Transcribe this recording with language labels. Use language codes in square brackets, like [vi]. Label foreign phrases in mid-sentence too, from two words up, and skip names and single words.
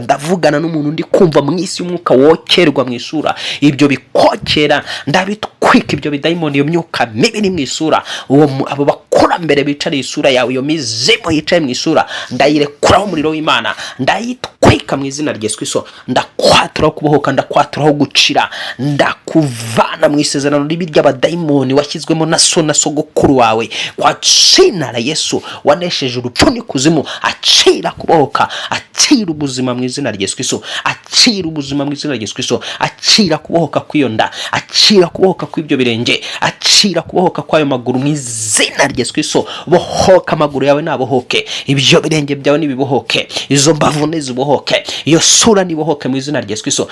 [rw] Ndavugana n'umuntu ndi kumva mu isi y'umwuka wokerwa mu isura, ibyo bikokera ndabitwika, ibyo bidayimoni, iyo myuka mibi ni mu isura, abo bakurambere bicariye isura yawe, iyo mizimu yicaye mu isura, ndayirekuraho umuriro w'Imana, ndayitwika mu izina rya Yesu Kristo. Ndakwaturaho kubohoka, ndakwaturaho gucira, ndakuvana mu isezerano ribi ry'abadayimoni washyizwemo na so na sogokuru wawe, [sw] kwa jina la Yesu [rw] wanesheje urupfu n'ikuzimu. Acira kubohoka, acira ubuzima mu izina rya Yesu Kristo, acira ubuzima mu izina rya Yesu Kristo, acira kubohoka kw'iyo nda, acira kubohoka kw'ibyo birenge, acira kubohoka kw'ayo maguru mu izina rya Yesu Kristo. Bohoka amaguru yawe nabohoke, ibyo birenge byawe nibibohoke, izo mbavu nizibohoke, iyo sura nibohoke mu izina rya Yesu Kristo.